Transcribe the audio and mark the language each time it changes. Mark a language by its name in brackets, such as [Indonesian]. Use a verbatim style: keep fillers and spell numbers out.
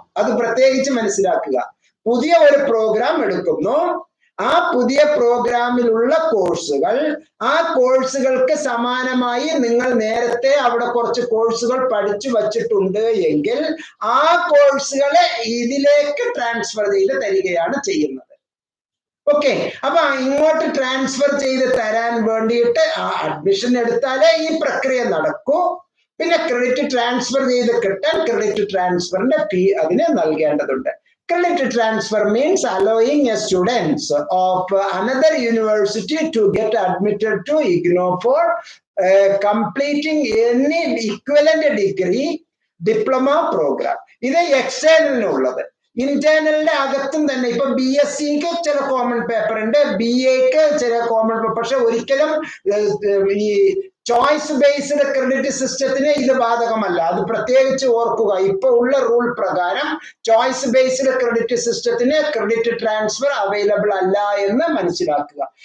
[Malayalam] അത് പ്രത്യേകിച്ച് മനസ്സിലാക്കുക. പുതിയ ഒരു പ്രോഗ്രാം എടുക്കുന്നു, ആ പുതിയ പ്രോഗ്രാമിലുള്ള കോഴ്സുകൾ ആ കോഴ്സുകൾക്ക് സമാനമായി നിങ്ങൾ നേരത്തെ അവിടെ കുറച്ച് കോഴ്സുകൾ പഠിച്ചു വച്ചിട്ടുണ്ട് എങ്കിൽ ആ കോഴ്സുകളെ ഇതിലേക്ക് ട്രാൻസ്ഫർ ചെയ്ത് തരികയാണ് ചെയ്യുന്നത്. ഓക്കെ, അപ്പൊ ഇങ്ങോട്ട് ട്രാൻസ്ഫർ ചെയ്ത് തരാൻ വേണ്ടിയിട്ട് ആ അഡ്മിഷൻ എടുത്താലേ ഈ പ്രക്രിയ നടക്കൂ. പിന്നെ ക്രെഡിറ്റ് ട്രാൻസ്ഫർ ചെയ്ത് കിട്ടാൻ ക്രെഡിറ്റ് ട്രാൻസ്ഫറിന്റെ ഫീ അതിന് നൽകേണ്ടതുണ്ട്. [English] Credit transfer means allowing a students of another university to get admitted to IGNOU for uh, completing any equivalent degree diploma program. [Malayalam] ഇത് external ഉള്ളത്. ഇന്റേണലിന്റെ അകത്തും തന്നെ ഇപ്പൊ ബി എസ് സിക്ക് ചില കോമൺ പേപ്പർ ഉണ്ട്, ബി എക്ക് ചില കോമൺ പേപ്പർ. പക്ഷെ ഒരിക്കലും ഈ ചോയ്സ് ബേസ്ഡ് ക്രെഡിറ്റ് സിസ്റ്റത്തിന് ഇത് ബാധകമല്ല. അത് പ്രത്യേകിച്ച് ഓർക്കുക. ഇപ്പൊ ഉള്ള റൂൾ പ്രകാരം ചോയ്സ് ബേസ്ഡ് ക്രെഡിറ്റ് സിസ്റ്റത്തിന് ക്രെഡിറ്റ് ട്രാൻസ്ഫർ അവൈലബിൾ അല്ല എന്ന് മനസ്സിലാക്കുക.